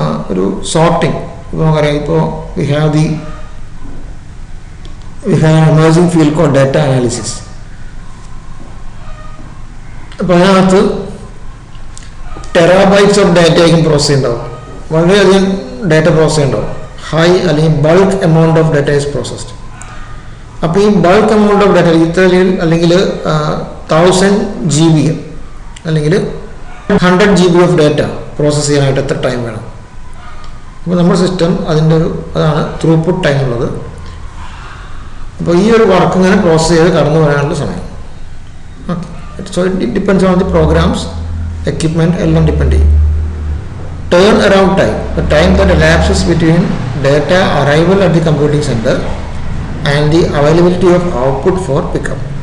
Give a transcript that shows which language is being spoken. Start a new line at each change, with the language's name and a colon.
Malayalam: ഒരു സോർട്ടിങ് ഇപ്പോൾ നമുക്കറിയാം. ഇപ്പോൾ
English: we have an emerging field called data analysis.
Malayalam: അപ്പോൾ അതിനകത്ത് ടെറാബൈറ്റ്സ് ഓഫ് ഡാറ്റ ആയിരിക്കും പ്രോസസ് ഉണ്ടാവും. വളരെയധികം ഡാറ്റ പ്രോസസ് ഉണ്ടാവും.
English: High അല്ലെങ്കിൽ bulk amount of data is processed.
Malayalam: അപ്പോൾ ഈ ബൾക്ക് എമൗണ്ട് ഓഫ് ഡാറ്റ ഇത്രയിൽ അല്ലെങ്കിൽ 1000 GB അല്ലെങ്കിൽ 100 GB ഓഫ് ഡാറ്റ പ്രോസസ്സ് ചെയ്യാനായിട്ട് എത്ര ടൈം വേണം? അപ്പോൾ നമ്മുടെ സിസ്റ്റം അതിൻ്റെ അതാണ് ത്രൂപുട്ട് ടൈം ഉള്ളത്. അപ്പോൾ ഈ ഒരു വർക്ക് ഇങ്ങനെ പ്രോസസ്സ് ചെയ്ത് കടന്നു വരാനുള്ള സമയം. Okay,
English: so it depends on the programs,
Malayalam: equipment എല്ലാം ഡിപ്പെൻഡ് ചെയ്യും.
English: Turn around time, the time that elapses between data arrival at the computing center and the availability of output for pickup.